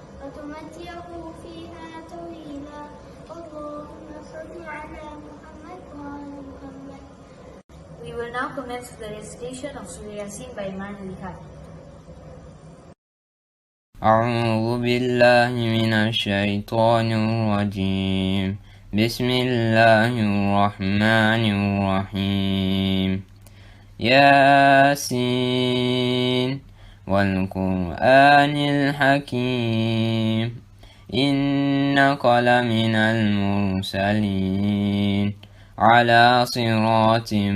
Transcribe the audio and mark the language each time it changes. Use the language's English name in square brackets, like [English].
[Arabic] وتمتعه فيها طويلا اللهم صل على محمد وعلى محمد. [English] We will now commence the recitation of Surah Yasin by Iman. [Arabic] أعوذ بالله من الشيطان الرجيم بسم الله الرحمن الرحيم ياسين والقرآن الحكيم إنك لمن المرسلين على صراط